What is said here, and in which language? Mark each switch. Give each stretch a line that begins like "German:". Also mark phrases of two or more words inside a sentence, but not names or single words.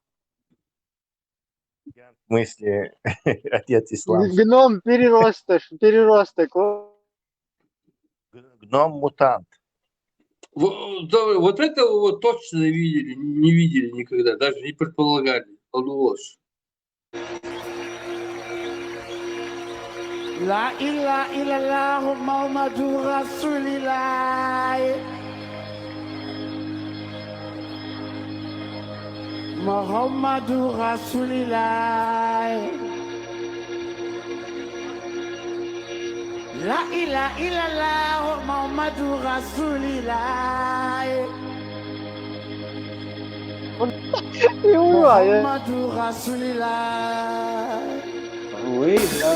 Russian: В смысле, отец ислам. Гном-переросток. Гном-мутант. Вот этого вот точно не видели никогда, даже не предполагали. Он ложь.
Arabic: لا إله إلا الله محمد رسول الله محمد رسول الله لا إله إلا الله محمد رسول الله محمد رسول الله
Russian: Ой, да.